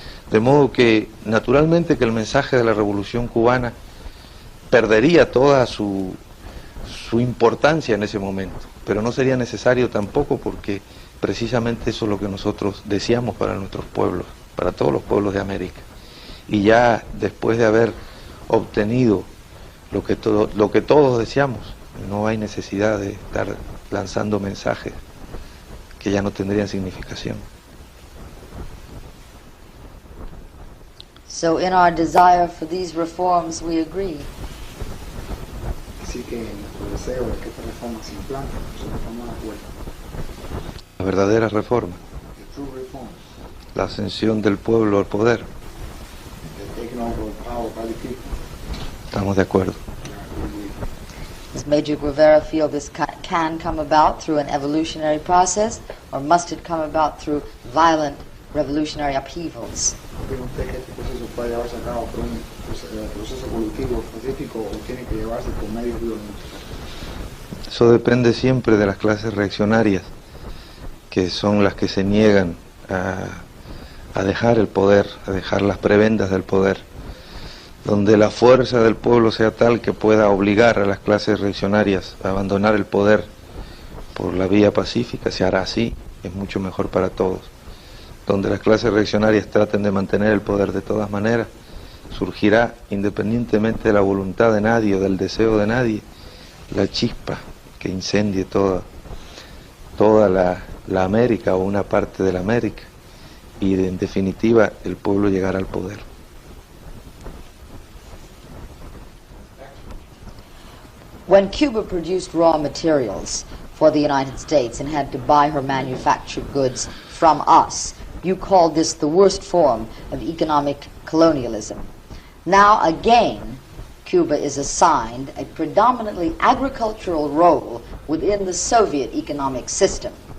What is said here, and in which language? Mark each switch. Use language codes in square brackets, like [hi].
[es] De modo que, naturalmente, que el mensaje de la Revolución Cubana perdería toda su importancia en ese momento, pero no sería necesario tampoco, porque precisamente eso es lo que nosotros deseamos para nuestros pueblos, para todos los pueblos de América. Y ya después de haber obtenido lo que todos deseamos, no hay necesidad de estar lanzando mensajes que ya no tendrían significación. [en] So in our desire for these reforms, we agree. [es] Así que nuestro deseo de que esta reforma se implante, nosotros estamos de acuerdo. La verdadera reforma, [en] The true reforms, [es] la ascensión del pueblo al poder, [en] the taking over of power by the people, [es] estamos de acuerdo. [en] we agree. Does Major Guevara feel this can come about through an evolutionary process, or must it come about through violent revolutionary upheavals? [es] ¿Cree usted que este proceso puede llevarse a cabo por un proceso evolutivo específico o tiene que llevarse por medios violentos? Eso depende siempre de las clases reaccionarias, que son las que se niegan a dejar el poder, a dejar las prebendas del poder. Donde la fuerza del pueblo sea tal que pueda obligar a las clases reaccionarias a abandonar el poder por la vía pacífica, se hará así, es mucho mejor para todos. Donde las clases reaccionarias traten de mantener el poder de todas maneras, surgirá, independientemente de la voluntad de nadie o del deseo de nadie, la chispa que incendie toda la América o una parte de la América, y en definitiva el pueblo llegará al poder. [en] When Cuba produced raw materials for the United States and had to buy her manufactured goods from us, you called this the worst form of economic colonialism. Now again, Cuba is assigned a predominantly agricultural role within the Soviet economic system.